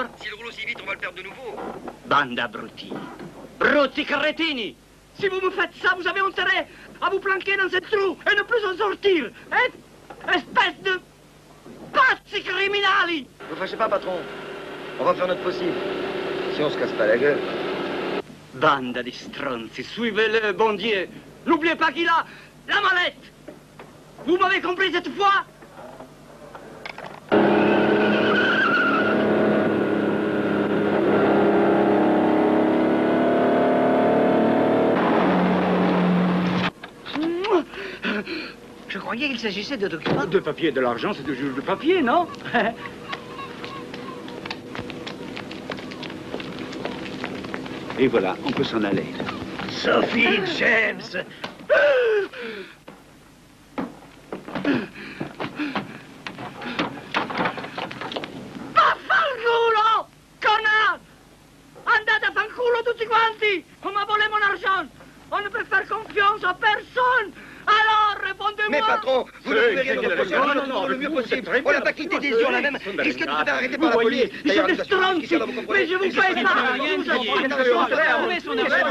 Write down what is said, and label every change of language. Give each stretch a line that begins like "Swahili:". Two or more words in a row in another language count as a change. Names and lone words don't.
French: S'il roule aussi vite, on va le perdre de nouveau. Bande d'abrutis.
Italian: Brutti cretini.
French: Si vous me faites ça, vous avez intérêt à vous planquer dans ce trou et ne plus en sortir. Hein? Espèce de
Italian: pazzi criminali.
French: Ne vous fâchez pas, patron. On va faire notre possible. Si on se casse pas la gueule.
Italian: Bande di stronzi,
French: suivez-le, bon Dieu. N'oubliez pas qu'il a la mallette. Vous m'avez compris cette fois? Je croyais qu'il s'agissait de documents. De papier, de l'argent, c'est toujours du papier, non? Et voilà, on peut s'en aller. Sophie James.
Italian: Vaffanculo!
French: Connard!
Italian: Andate a fanculo tutti quanti!
French: On m'a volé mon argent! On ne peut faire confiance à personne! Alors, répondez-moi! Mais patron, vous ne pouvez rien nous reprocher, non, nous non, faisons non, le mieux vous possible. faites très On n'a bien. pas quitté des yeux, on a même Vous risqué de se faire arrêter vous par la voyez, police. je D'ailleurs, suis nous assurons
Italian: stronti,
French: jusqu'ici, là, vous comprenez. mais je vous paye pas! Vous avez trouvé son